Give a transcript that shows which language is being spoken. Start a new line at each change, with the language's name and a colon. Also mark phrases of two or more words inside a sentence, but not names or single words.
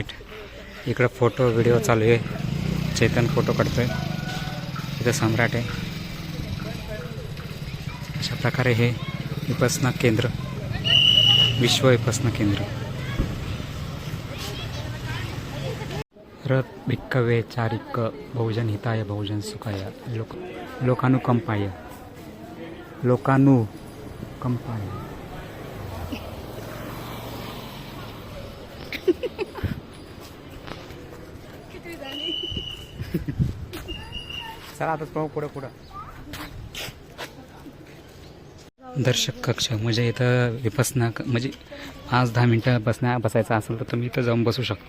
Marathi: इकडं फोटो व्हिडिओ चालू आहे. चेतन फोटो काढतोय. इथं सम्राट आहे. अशा प्रकारे हे विपसना केंद्र, विश्व विपसना केंद्र.
Pali: रथ भिक्कवे चारिक बहुजन हिताय बहुजन सुखाय लोकानुकंपाय.
Marathi: चला आता पुढं दर्शक कक्ष म्हणजे इथं विपसना म्हणजे 5-10 मिनटं बसायचं असेल तर तुम्ही इथं जाऊन बसू शकता.